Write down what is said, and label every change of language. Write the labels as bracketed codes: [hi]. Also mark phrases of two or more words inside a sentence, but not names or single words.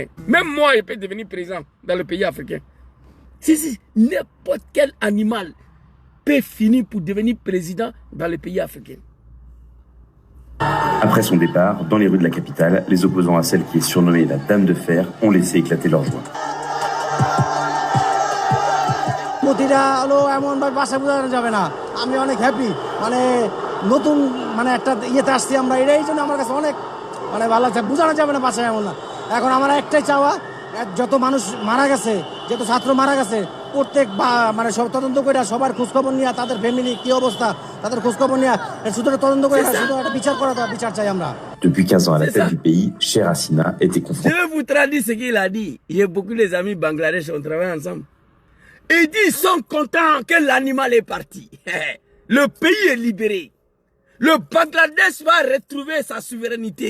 [fr] Même moi, je peux devenir président dans le pays africain. Si, n'importe quel animal peut finir pour devenir président dans le pays africain. Après son départ, dans les rues de la capitale, les opposants à celle qui est surnommée la Dame de Fer ont laissé éclater leur joie. [bn] প্রতিটা হলো এমনভাবে ভাষা বোঝানো যাবে না। আমি অনেক হ্যাপি, মানে নতুন মানে একটা ইয়েতে আসছি আমরা, এটাই জন্য আমার কাছে অনেক মানে ভালো লাগছে। বোঝানো যাবে না ভাষায় এমন না। এখন আমার একটাই চাওয়া, যত মানুষ মারা গেছে, যত ছাত্র মারা গেছে, প্রত্যেক মানে সব তদন্ত করে সবার খোঁজখবর নিয়ে, তাদের ফ্যামিলি কি অবস্থা, তাদের খোঁজখবর নিয়ে শুধু তদন্ত করে শুধু একটা বিচার করা, বিচার চাই আমরা। [fr] Depuis 15 ans à la tête du pays, Cher Hassina était confronté. Je vais vous traduire ce qu'il a dit. J'ai beaucoup des amis Bangladesh, on travaille ensemble. Il dit ils sont contents que l'animal est parti. Le pays est libéré. Le Bangladesh va retrouver sa souveraineté.